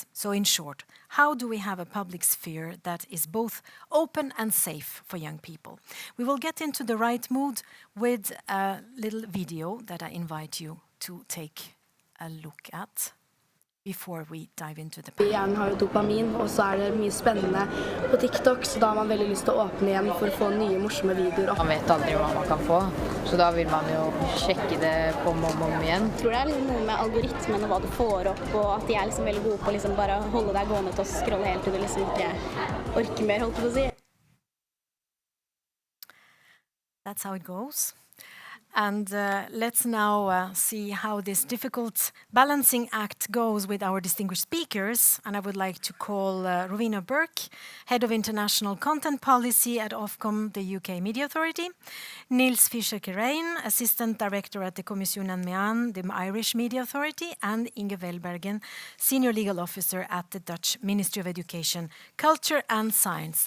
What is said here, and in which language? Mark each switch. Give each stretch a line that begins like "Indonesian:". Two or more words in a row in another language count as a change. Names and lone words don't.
English: So in short, how do we have a public sphere that is both open and safe for young people? We will get into the right mood with a little video that I invite you to take a look at. before we dive into the
Norwegian: Hjernen har jo dopamin, og så det mye spennende på TikTok, så da har man veldig lyst til å åpne igjen for å få nye morsomme videoer. Man vet aldri hva man kan få, så da vil man jo sjekke det på om igjen. Jeg tror det liksom noe med algoritmen og hva du får opp, og at de liksom veldig gode på liksom bare holde deg gående til å scrolle helt til du liksom ikke orker mer, holdt på å si.
English: That's how it goes. And let's now see how this difficult balancing act goes with our distinguished speakers. And I would like to call Rowena Burke, Head of International Content Policy at Ofcom, the UK Media Authority, Nils Fischer-Kerain, Assistant Director at the Commissionen Mean, the Irish Media Authority, and Inge Velbergen, Senior Legal Officer at the Dutch Ministry of Education, Culture and Science.